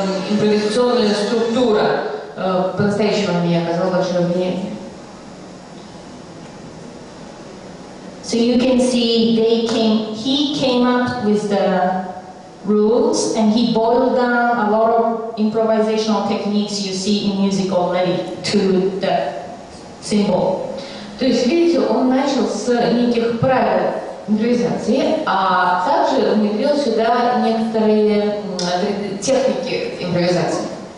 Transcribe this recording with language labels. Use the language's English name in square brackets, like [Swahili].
[Russian] Импровизационная структура по-настоящему на меня оказала большое влияние. [English] So you can see he came up with the rules and he boiled down a lot of improvisational techniques you see in music already to the symbol. [Russian] То есть, видите, он начал с неких правил импровизации, а также внедрил сюда некоторые техники импровизации.